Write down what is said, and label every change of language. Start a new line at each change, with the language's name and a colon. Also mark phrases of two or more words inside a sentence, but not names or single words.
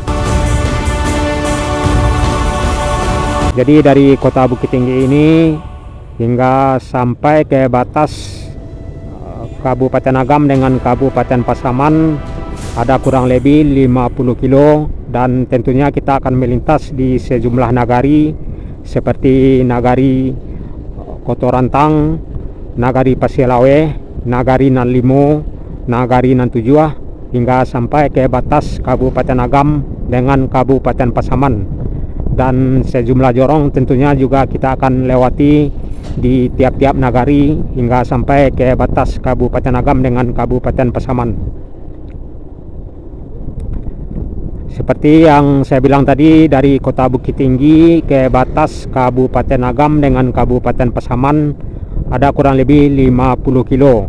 Indonesian: Jadi dari kota Bukit Tinggi ini hingga sampai ke batas Kabupaten Agam dengan Kabupaten Pasaman ada kurang lebih 50 kilo, dan tentunya kita akan melintas di sejumlah nagari seperti nagari Kotorantang, nagari Pasilawe, nagari Nan Limo, nagari Nan Tujuh, hingga sampai ke batas Kabupaten Agam dengan Kabupaten Pasaman. Dan sejumlah jorong tentunya juga kita akan lewati di tiap-tiap nagari hingga sampai ke batas Kabupaten Agam dengan Kabupaten Pasaman. Seperti yang saya bilang tadi, dari kota Bukit Tinggi ke batas Kabupaten Agam dengan Kabupaten Pasaman ada kurang lebih 50 kilo.